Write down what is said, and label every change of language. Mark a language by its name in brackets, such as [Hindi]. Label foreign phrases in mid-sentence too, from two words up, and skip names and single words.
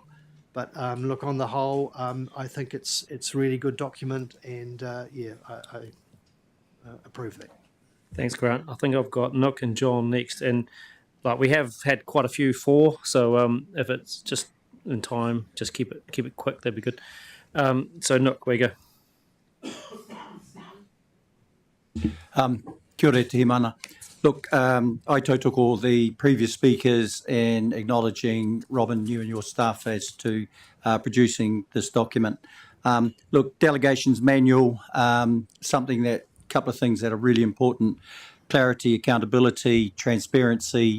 [English] But look, on the whole, I think it's a really good document, and I approve that. Thanks, Grant. I think I've got Nook and John next, and we have had quite a few for. So if it's just in time, just keep it quick. That'd be good. So Nook, where you go. [Māori] Kia ora te mana. [English] Look, I took all the previous speakers and acknowledging, Robin, you and your staff as to producing this document. Look, Delegations Manual, couple of things that are really important: clarity, accountability, transparency.